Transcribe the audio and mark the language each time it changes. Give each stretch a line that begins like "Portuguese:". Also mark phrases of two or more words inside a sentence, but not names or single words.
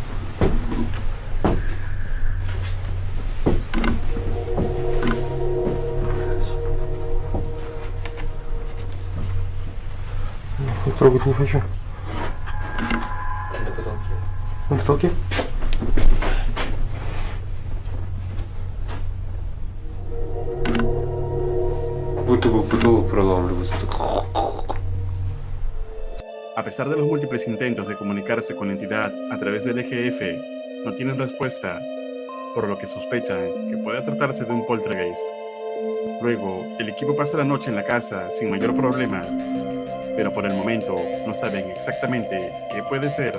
Russian: Трогать не хочу. На потолке. На потолке? Будто бы потолок проламливается.
Spanish: A pesar de los múltiples intentos de comunicarse con la entidad a través del EGF, no tienen respuesta, por lo que sospechan que puede tratarse de un poltergeist. Luego, el equipo pasa la noche en la casa sin mayor problema, pero por el momento no saben exactamente qué puede ser.